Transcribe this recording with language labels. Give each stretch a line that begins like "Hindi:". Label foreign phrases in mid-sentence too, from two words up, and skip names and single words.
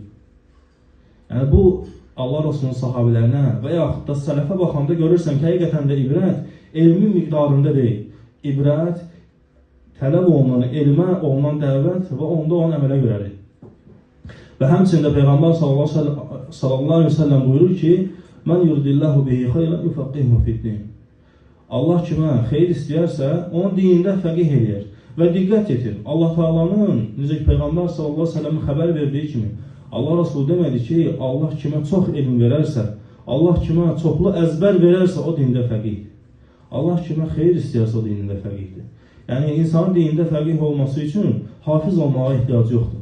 Azerbaijani: Yəni bu Allah Resulünün sahabələrinə və yaxud da sələfə baxanda görürsən ki, həqiqətən də ibrət elmin miqdarında deyil. İbrət tələb olunan, elmə olunan dəvət və onda olan əmələ görədir. Və həmçində Peyğəmbər
Arabic: صلى الله عليه وسلم
Azerbaijani: buyurur ki, mən
Arabic: يرد الله به خيرا يفقهه في الدين.
Azerbaijani: Allah kimə xeyir istəyərsə, onun dinində fəqih eləyər. Və diqqət yetir, Allah Taala'nın, necə ki Peyğəmbər
Arabic: صلى الله عليه وسلم
Azerbaijani: xəbər verdiyi kimi, Allah Resulü demədi ki, Allah kimə çox elm verərsə, Allah kimə çoxlu əzbər verərsə, o dində fəqihdir. Allah kimə xeyir istəyərsə, o dinində fəqihdir. Yəni, insanın dinində fəqih olması üçün hafiz olmağa ehtiyacı yoxdur.